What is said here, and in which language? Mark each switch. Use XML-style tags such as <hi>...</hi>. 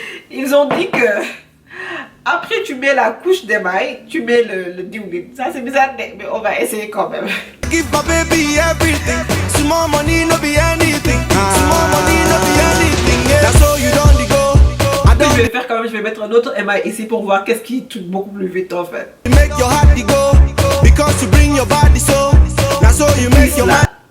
<fr>Ils ont dit que après tu mets la couche d'émail, tu mets le diwlin. Ça c'est bizarre mais on va essayer quand même.</fr> <pcm>Give my baby everything, small money no be anything, small money no be anything, that's all you don't go.</pcm> <fr>Je vais le faire quand même, je vais mettre un autre émail ici pour voir qu'est-ce qui touche beaucoup plus vite en fait.</fr> <pcm>Make your heart go, because you bring your body so, that's all you make your mind.</pcm>